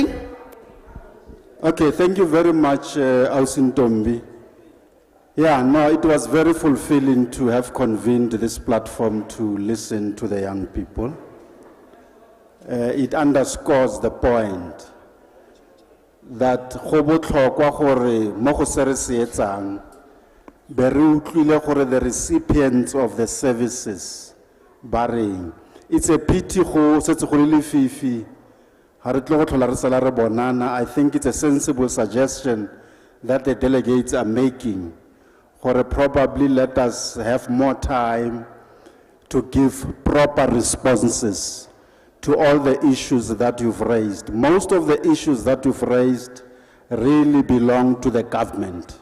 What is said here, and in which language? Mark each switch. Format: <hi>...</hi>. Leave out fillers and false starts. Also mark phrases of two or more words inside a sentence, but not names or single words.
<en>Okay, thank you very much, Ausin Tombi. Yeah, no, it was very fulfilling to have convened this platform to listen to the young people. It underscores the point that</en> <tn>go botlhokwa gore mo go se re se etsang be re utlwile gore</tn> <en>the recipients of the services</en> <tn>ba reng.</tn> <en>It's a pity</en> <tn>go setse go le fifi ha re tlo go tlhola re sala re bonana.</tn> <en>I think it's a sensible suggestion that the delegates are making, gore probably let us have more time to give proper responses to all the issues that you've raised. Most of the issues that you've raised really belong to the government.</en>